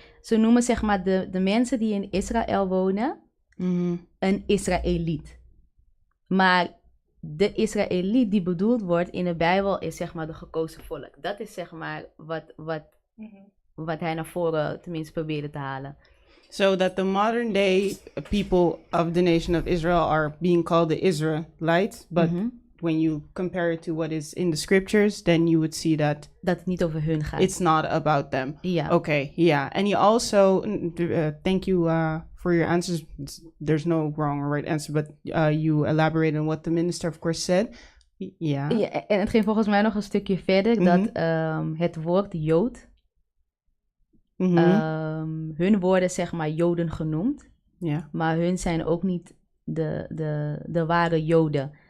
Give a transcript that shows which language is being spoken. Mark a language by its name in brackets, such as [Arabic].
[Dutch] Ze noemen zeg maar de mensen die in Israël wonen een Israëliet. Maar de Israëliet die bedoeld wordt in de Bijbel is zeg maar de gekozen volk. Dat is zeg maar wat hij naar voren tenminste probeerde te halen. [English] So that the modern day people of the nation of Israel are being called the Israelites, but when you compare it to what is in the scriptures, then you would see that [Dutch] het niet over hun gaat. [English] It's not about them. Yeah. Okay, yeah. And you also, thank you for your answers. There's no wrong or right answer, but you elaborate on what the minister of course said. Yeah. [Dutch] Ja, en het ging volgens mij nog een stukje verder, dat het woord Jood, hun worden zeg maar Joden genoemd, maar hun zijn ook niet de ware Joden.